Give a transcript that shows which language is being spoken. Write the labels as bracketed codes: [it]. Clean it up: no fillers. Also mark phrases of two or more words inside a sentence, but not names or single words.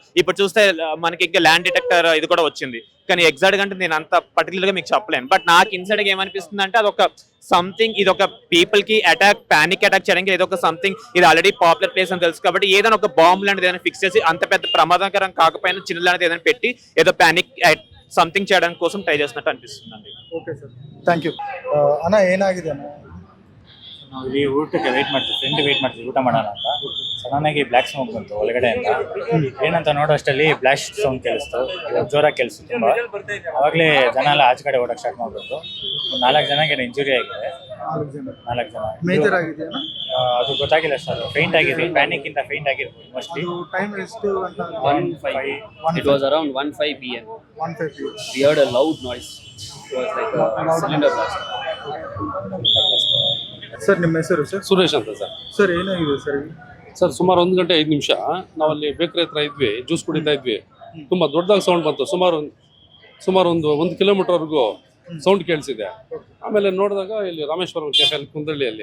[te] ఇప్పుడు చూస్తే మనకి ఇంకా [en] land detector [te] ఇది కూడా వచ్చింది. కానీ ఎగ్జాక్ట్ గా అంటే నేను అంత పర్టికులర్ గా మీకు చెప్పలేను. బట్ నాకు ఇన్సైడ్ గా ఏమనిపిస్తుంది అంటే అది ఒక సంథింగ్, ఇది ఒక పీపుల్ కి [en] panic attack [te] చేయడానికి ఏదో ఒక సంథింగ్. ఇది ఆల్రెడీ [en] popular place [te] అని తెలుసు కాబట్టి ఏదైనా ఒక బాంబు లాంటిది ఏదైనా ఫిక్స్ చేసి అంత పెద్ద ప్రమాదకరం కాకపోయినా చిన్న లాంటిది ఏదైనా పెట్టి ఏదో [en] panic something [te] చేయడానికి కోసం ಟ್ರೈ చేస్తున్నట్టు ಅನಿಸುತ್ತೆ. [en] okay sir, thank you. [kn] ಅಣ್ಣ ಏನಾಗಿದೆ ಅಣ್ಣ? ನಾವು ಇಲ್ಲಿ ಊಟಕ್ಕೆ ವೇಟ್ ಮಾಡ್ತೀವಿ ಊಟ ಮಾಡೋಣ ಅಂತ. ಸಡನ್ ಆಗಿ [en] black smoke [kn] ಬಂತು ಒಳಗಡೆಯಿಂದ. ಏನಂತ ನೋಡೋ ಅಷ್ಟರಲ್ಲಿ [en] blast sound [kn] ಕೇಳಿಸ್ತು, ಜೋರಾಗಿ ಕೇಳಿಸ್ತು ತುಂಬಾ. ಅವಾಗಲೇ ಜನ ಎಲ್ಲ ಆಚೆ ಕಡೆ ಓಡಕ್ಕೆ ಸ್ಟಾರ್ಟ್ ಮಾಡ್ಬಿಟ್ಟು 4 ಜನಕ್ಕೆ ಇಂಜುರಿ ಆಗಿದೆ. 4 ಜನ ಮೇಜರ್ ಆಗಿದೆ. ಅದು ಗೊತ್ತಾಗಿಲ್ಲ ಸರ್, ಫೇಂಟ್ ಆಗಿದೆ, ಪ್ಯಾನಿಕ್ ಇಂದ ಫೇಂಟ್ ಆಗಿರ್ಬೋದು ಮೋಸ್ಟ್ಲಿ. ಟೈಮ್ ಎಷ್ಟು ಅಂತ? 1:05. [en] It was around 1:05 p.m. 1:05 p.m. We heard a loud noise. It was like a cylinder blast. [kn] ಸರ್ ನಿಮ್ಮ ಹೆಸರು ಸರ್? ಸುರೇಶ್ ಅಂತ ಸರ್. ಸರ್ ಏನಾಗಿದೆ ಸರ್? ಸರ್ ಸುಮಾರು 1 ಗಂಟೆ 5 ನಿಮಿಷ ನಾವಲ್ಲಿ ಬೇಕರಿ ಹತ್ರ ಇದ್ವಿ, ಜ್ಯೂಸ್ ಕುಡಿತಾ ಇದ್ವಿ. ತುಂಬ ದೊಡ್ಡದಾಗಿ ಸೌಂಡ್ ಬಂತು, ಸುಮಾರು ಒಂದು ಕಿಲೋಮೀಟರ್ವರೆಗೂ ಸೌಂಡ್ ಕೇಳಿಸಿದೆ. ಆಮೇಲೆ ನೋಡಿದಾಗ ಇಲ್ಲಿ ರಾಮೇಶ್ವರಂ ಕೆಫೆ ಅಲ್ಲಿ ಕುಂದಳ್ಳಿಯಲ್ಲಿ.